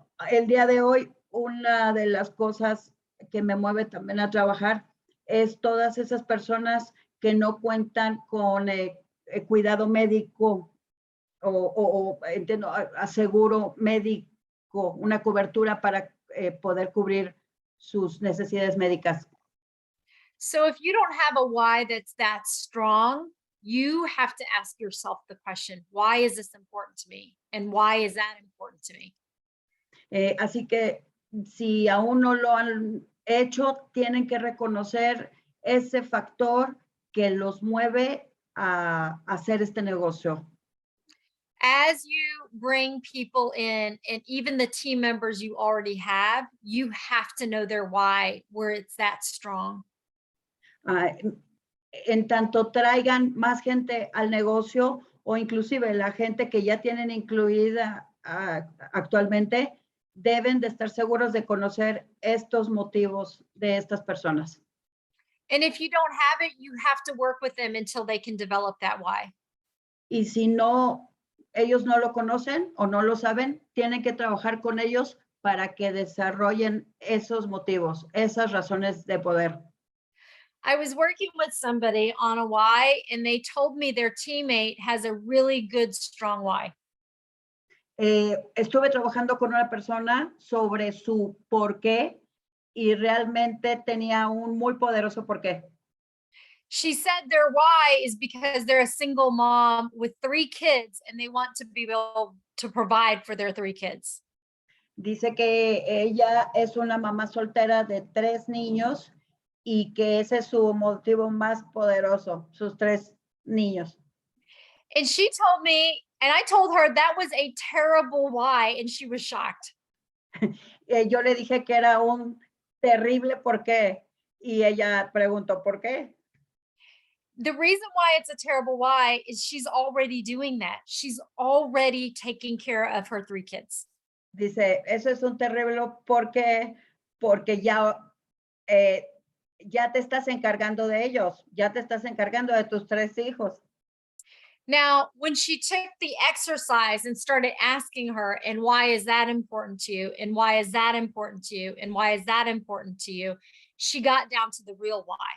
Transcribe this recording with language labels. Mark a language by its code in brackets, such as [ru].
[es] El día de hoy, una de las cosas que me mueve también a trabajar es todas esas personas que no cuentan con cuidado médico o seguro médico, una cobertura para poder cubrir sus necesidades médicas. [en] So if you don't have a why that's that strong, you have to ask yourself the question, why is this important to me? And why is that important to me? [es] Así que si aún no lo han hecho, tienen que reconocer ese factor que los mueve a hacer este negocio. [en] As you bring people in, and even the team members you already have, you have to know their why, where it's that strong. [es] En tanto traigan más gente al negocio o inclusive la gente que ya tienen incluida actualmente, deben de estar seguros de conocer estos motivos de estas personas. [en] And if you don't have it, you have to work with them until they can develop that why. [es] Y si no ellos no lo conocen o no lo saben, tienen que trabajar con ellos para que desarrollen esos motivos, esas razones de poder. [en] I was working with somebody on a why, and they told me their teammate has a really good, strong why. [es] Estuve trabajando con una persona sobre su por qué y realmente tenía un muy poderoso por qué. [en] She said their why is because they're a single mom with 3 kids and they want to be able to provide for their 3 kids. [es] Dice que ella es una mamá soltera de 3 niños y que ese es su motivo más poderoso, sus 3 niños. [en] And she told me, and I told her that was a terrible why, and she was shocked. [es] Yo le dije que era un terrible por qué y ella preguntó por qué. [en] The reason why it's a terrible why is she's already doing that. She's already taking care of her 3 kids. [es] Dice, eso es un terrible por qué, porque eh, ya te estás encargando de ellos, ya te estás encargando de tus 3 hijos. [en] Now, when she took the exercise and started asking her, and why is that important to you? And why is that important to you? And why is that important to you? She got down to the real why.